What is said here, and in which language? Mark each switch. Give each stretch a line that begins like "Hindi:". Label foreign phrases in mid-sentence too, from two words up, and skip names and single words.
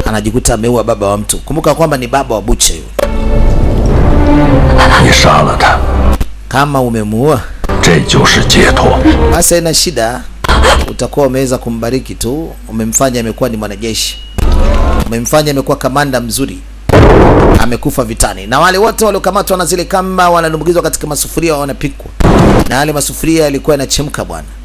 Swahili: kujikuta ameua baba wa mtu. Kumbuka kwamba ni baba wa Butcher yule.
Chinese: 你杀了他，
Swahili: Kama umemuua
Chinese: 这就是解脱。
Swahili: basi haina shida, utakuwa umeweza kumbariki tu. Umemfanya amekuwa ni mwanajeshi, umemfanya amekuwa kamanda mzuri, amekufa vitani. Na wale wote waliokamatwa na zile kamba wanadumbukizwa katika masufuria wanapikwa, na yale masufuria yalikuwa yanachemka bwana.